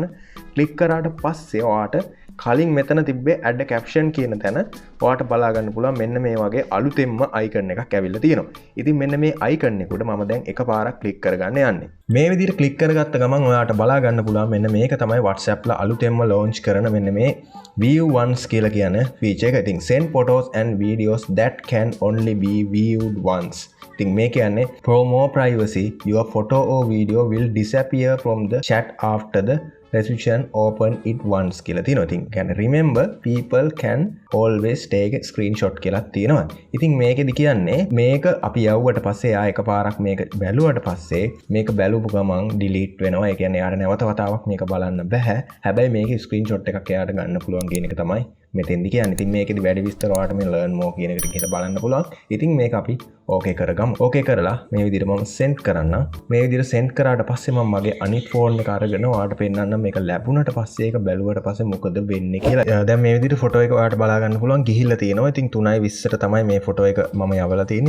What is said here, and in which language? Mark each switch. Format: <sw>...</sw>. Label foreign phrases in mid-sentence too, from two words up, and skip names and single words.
<si>click කරාට පස්සේ ඔයාලට කලින් මෙතන තිබ්බේ</si> <en>add caption</en> <si>කියන තැන ඔයාලට බලා ගන්න පුළුවන් මෙන්න මේ වගේ අලුතෙන්ම icon එකක් ඇවිල්ලා තියෙනවා. ඉතින් මෙන්න මේ icon එක උඩ මම දැන් එකපාරක් click කරගන්න යන්නේ. මේ විදිහට click කරගත්ත ගමන් ඔයාලට බලා ගන්න පුළුවන් මෙන්න මේක තමයි WhatsApp ලා අලුතෙන්ම launch කරන මෙන්න මේ</si> <en>view once</en> <si>කියලා කියන feature එක.</si> <en>ඉතින් send photos and videos that can only be viewed once.</en> <si>ඉතින් මේ කියන්නේ</si> <en>for more privacy your photo or video will disappear from the chat after the resolution open it once</en> <si>කියලා තියෙනවා. ඉතින් කියන්නේ</si> <en>remember people can always take a screenshot</en> <si>කියලා තියෙනවා. ඉතින් මේකෙදි කියන්නේ මේක අපි යවුවට පස්සේ ආ එකපාරක් මේක බැලුවට පස්සේ මේක බැලුපු ගමන් delete වෙනවා. ඒ කියන්නේ යාට නැවත වතාවක් මේක බලන්න බෑ. හැබැයි මේකේ screenshot එකක් එයාට ගන්න පුළුවන් කියන එක තමයි මෙතෙන්දි කියන්නේ. ඉතින් මේකෙදි වැඩි විස්තර ඔයාලට මේ</si> <en>learn more</en> <si>කියන එකට ගිහලා බලන්න පුළුවන්. ඉතින් මේක අපි ඕකේ කරගමු. ඕකේ කරලා මේ විදිහට මම send කරන්න. මේ විදිහට send කරාට පස්සේ මම මගේ අනිත් ෆෝන් එක අරගෙන ඔයාලට පෙන්නන්න මේක ලැබුණට පස්සේ ඒක බැලුවට පස්සේ මොකද වෙන්නේ කියලා. දැන් මේ විදිහට ෆොටෝ එක ඔයාලට බලා ගන්න පුළුවන් ගිහිල්ලා තියෙනවා. ඉතින් 3:20ට තමයි මේ ෆොටෝ එක මම යවලා තියෙන්නේ.</si>